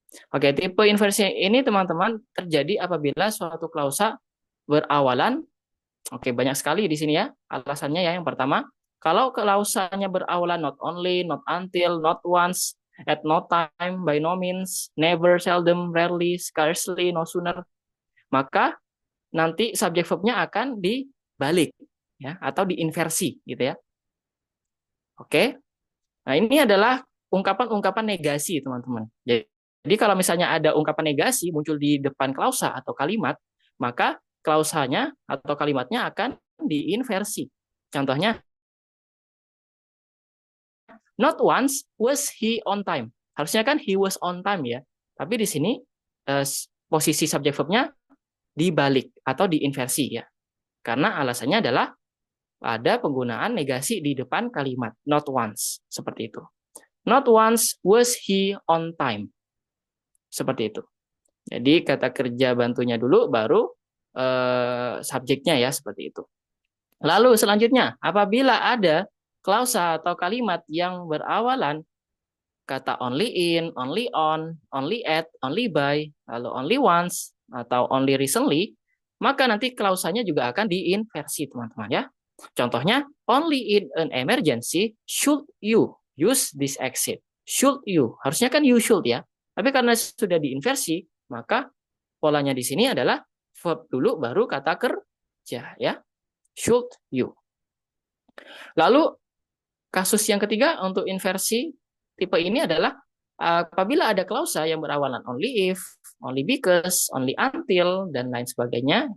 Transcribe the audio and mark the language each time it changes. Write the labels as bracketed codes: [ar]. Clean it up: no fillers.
[id] Oke, tipe inversi ini teman-teman terjadi apabila suatu klausa berawalan, oke banyak sekali di sini ya, alasannya ya. Yang pertama, kalau klausanya berawalan not only, not until, not once, at no time, by no means, never, seldom, rarely, scarcely, no sooner, maka nanti subjek verbnya akan dibalik ya, atau diinversi gitu ya. Oke, nah ini adalah ungkapan-ungkapan negasi teman-teman. Jadi kalau misalnya ada ungkapan negasi muncul di depan klausa atau kalimat, maka klausanya atau kalimatnya akan diinversi. Contohnya, [en] not once was he on time. [id] Harusnya kan [en] he was on time [id] ya. Tapi di sini posisi subjek verbnya dibalik atau diinversi ya. Karena alasannya adalah ada penggunaan negasi di depan kalimat not once, seperti itu. [en] Not once was he on time. [id] Seperti itu. Jadi kata kerja bantunya dulu, baru subjeknya ya, seperti itu. Lalu selanjutnya, apabila ada klausa atau kalimat yang berawalan kata only in, only on, only at, only by, lalu only once, atau only recently, maka nanti klausanya juga akan diinversi, teman-teman ya. Contohnya, [en] only in an emergency should you use this exit. Should you, [id] harusnya kan [en] you should [id] ya. Tapi karena sudah diinversi, maka polanya di sini adalah verb dulu baru kata kerja ya. [en] Should you. [id] Lalu kasus yang ketiga untuk inversi tipe ini adalah apabila ada klausa yang berawalan only if, only because, only until dan lain sebagainya.